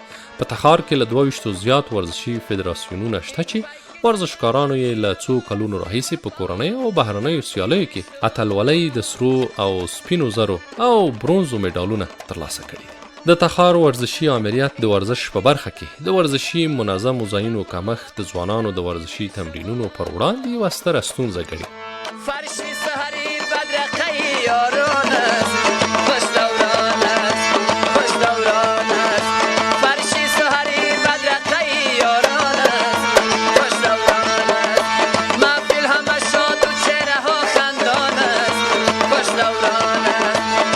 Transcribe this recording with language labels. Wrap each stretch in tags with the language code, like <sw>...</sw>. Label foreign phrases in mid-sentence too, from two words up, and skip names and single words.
<ps>په تخار کې له 22 زیات ورزشي فدراسیونونه شته چې ورزشکارانو یې له څو کلونو راهیسې په کورنیو او بهرنیو سیالیو کې اتلولۍ د سرو او سپینو زرو او برونزو میډالونه ترلاسه کړي دي. د تخار ورزشي آمریت د ورزش په برخه کې د ورزشي منظمو ځایونو کمښت د ځوانانو د ورزشي تمرینونو پر وړاندې یوه ستره ستونزه ګڼي.</ps> <fa>فرشي سحري بدرقه یاران است، خوش دوران است، خوش دوران است. فرشي سحري بدرقه یاران است، خوش دوران است. محفل همه شاد و چهره ها خندان است، خوش دوران است.</fa>